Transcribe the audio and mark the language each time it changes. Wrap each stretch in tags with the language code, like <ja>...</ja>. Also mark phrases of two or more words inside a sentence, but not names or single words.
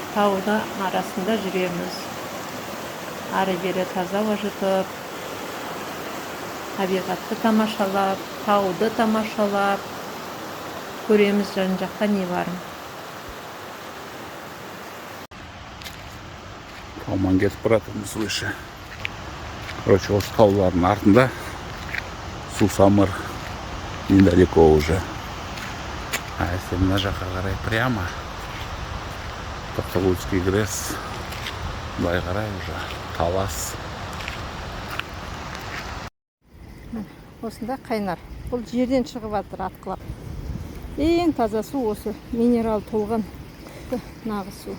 <kk>Тауды арасында жүреміз. Ары-бері таза жұтып, табиғатты тамашалап, тауды тамашалап, көреміз жан жақта не барын. Тауман кетіп баратырмыз выше. Короче, осы таулардың артында Сусамыр</kk> <ru>недалеко уже. А если</ru> <kk>мына жаққа қарай прямо, Тоқтагульский ГРЭС, былай қарай уже Талас. Осында қайнар. Бұл жерден шығып жатыр атқылап. Ең таза су осы, минерал толған нағыз су.</kk>